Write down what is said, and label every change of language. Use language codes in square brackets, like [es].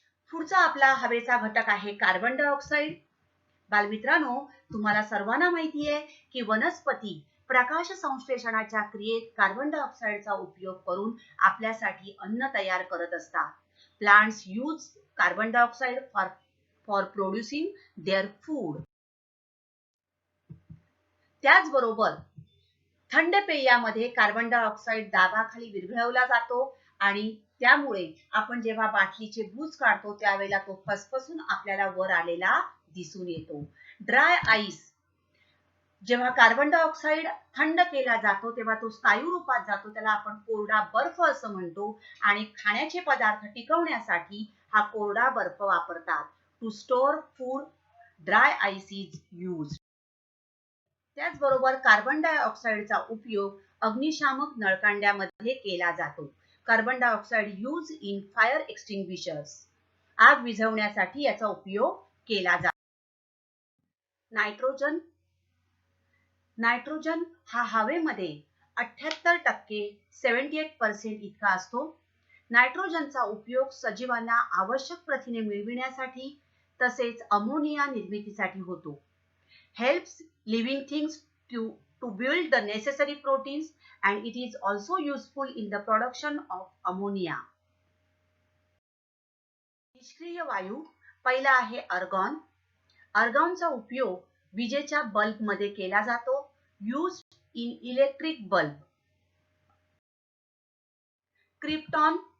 [mr] पुढचा आपला हवेचा घटक आहे कार्बन डायऑक्साइड. बालमित्रांनो, तुम्हाला सर्वांना माहिती आहे की वनस्पती प्रकाश संश्लेषणाच्या क्रियेत कार्बन डायऑक्साइडचा उपयोग करून आपल्यासाठी अन्न तयार करत असतात. [en] Plants use carbon dioxide for producing their food. [mr] त्याचबरोबर थंड पेयामध्ये कार्बन डायऑक्साइड दाबाखाली विरघळवला जातो आणि त्यामुळे आपण जेव्हा बाटलीचे बूज काढतो त्यावेळेला तो फसफसून आपल्याला वर आलेला दिसून येतो. ड्राय आईस, जेव्हा कार्बन डायऑक्साइड थंड केला जातो तेव्हा तो स्थायू रूपात जातो, त्याला आपण कोरडा बर्फ असं म्हणतो आणि खाण्याचे पदार्थ टिकवण्यासाठी हा कोरडा बर्फ वापरतात. [en] To store food, dry ice is used. [mr] त्याचबरोबर कार्बन डायऑक्साइडचा उपयोग अग्निशामक नळकांड्यामध्ये केला जातो. [en] carbon dioxide use in fire extinguishers, [mr] आग विझवण्यासाठी याचा उपयोग केला जातो. नायट्रोजन. नायट्रोजन हा हवेमध्ये 78% 78% इतका असतो. नायट्रोजनचा उपयोग सजीवांना आवश्यक प्रथिने मिळविण्यासाठी तसेच अमोनिया निर्मितीसाठी होतो. [en] Helps living things to build the necessary proteins and it is also useful in the production of ammonia. [mr] निष्क्रिय वायू पहिला आहे आर्गॉन. आर्गॉनचा उपयोग विजेच्या बल्ब मध्ये केला जातो. [en] Used in electric bulb. [mr] Krypton.